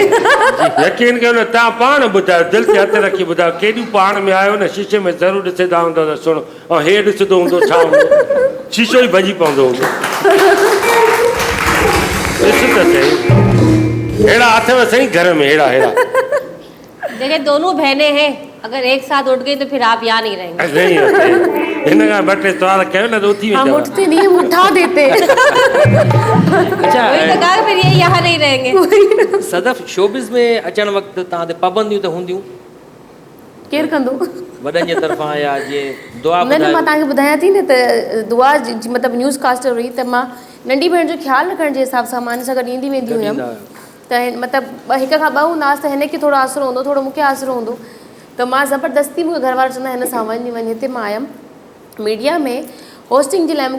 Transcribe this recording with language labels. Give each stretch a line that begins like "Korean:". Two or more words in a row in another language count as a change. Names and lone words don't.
Sindhi: यकीन कयो न, तव्हां पाण ॿुधायो, दिलि ते हथ रखी ॿुधायो केॾियूं पाण में आयो न, शीशे में ज़रूरु ॾिसंदा हूंदो त सुणो, ऐं हे ॾिसंदो हूंदो छा हूंदो, शीशो ई भॼी पवंदो हूंदो। ॾिस त सही, अहिड़ा अथव सही घर में, अहिड़ा अहिड़ा।
Urdu: دیکھیے دونوں بہنیں ہیں، اگر ایک ساتھ اٹھ گئی تو پھر آپ یہاں نہیں رہیں گے. نہیں ہوتے,
Sindhi: हिन खां ॿ टे सवाल कयो न त उथी
Urdu: हम
Sindhi: वेंदव।
Urdu: اٹھتے نہیں، ہم اٹھا دیتے. अच्छा وہی تو کہا پھر یہ یہاں نہیں رہیں گے.
Sindhi: सदफ शोबिज़ में अचण वक़्तु तव्हां ते पाबंदियूं त हूंदियूं केर कंदो? वॾनि जे तरफ़ां या जीअं दुआ न न, मां ॿुधायो? तव्हांखे ॿुधायां थी न त दुआ मतिलबु न्यूज़ कास्टर हुई त मां नंढी भेण जो ख़्यालु रखण जे हिसाब सां मां हिन सां गॾु ईंदी वेंदी हुयमि। त मतिलबु हिक खां ॿ हूंदासीं त हिनखे थोरो आसिरो हूंदो, थोरो मूंखे आसिरो हूंदो, त मां ज़बरदस्ती मूंखे घर वारा चवंदा हिन सां वञ हिते मां आयमि मीडिया में होस्टिंग जे लाइ।